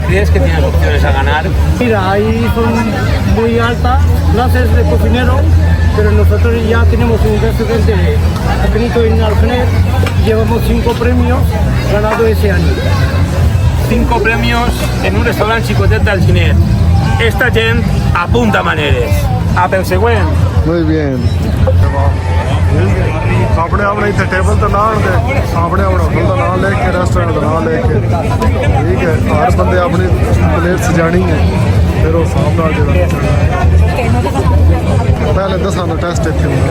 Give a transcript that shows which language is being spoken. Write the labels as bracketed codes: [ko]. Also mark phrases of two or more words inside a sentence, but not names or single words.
[es] ¿Crees que tienes opciones a ganar? Mira, ahí son muy altas, clases de cocinero, pero nosotros ya tenemos un restaurante pequeñito en Algener, llevamos 5 premios ganados ese año. [ca] 5 premios en un restaurant xicotet del Ginet. Esta gent apunta maneres. A pel següent. [es] muy bien [pa] ਆਪਣੇ ਆਪਣੇ ਇੱਥੇ ਟੇਬਲ ਤੇ ਨਾ ਹੁੰਦੇ ਆਪਣੇ ਆਪਣਾ ਹੋਟਲ ਦਾ ਨਾਮ ਲਿਖ ਕੇ ਰੈਸਟੋਰੈਂਟ ਦਾ ਨਾਮ ਲਿਖ ਕੇ ਠੀਕ ਹੈ ਹਰ ਬੰਦੇ ਆਪਣੀ ਪਲੇਟ ਸਜਾਣੀ ਹੈ ਫਿਰ ਉਹ ਹਿਸਾਬ ਨਾਲ ਜਿਹੜਾ ਪਹਿਲੇ ਦਸਾਂ ਦਾ ਟੈਸਟ ਇੱਥੇ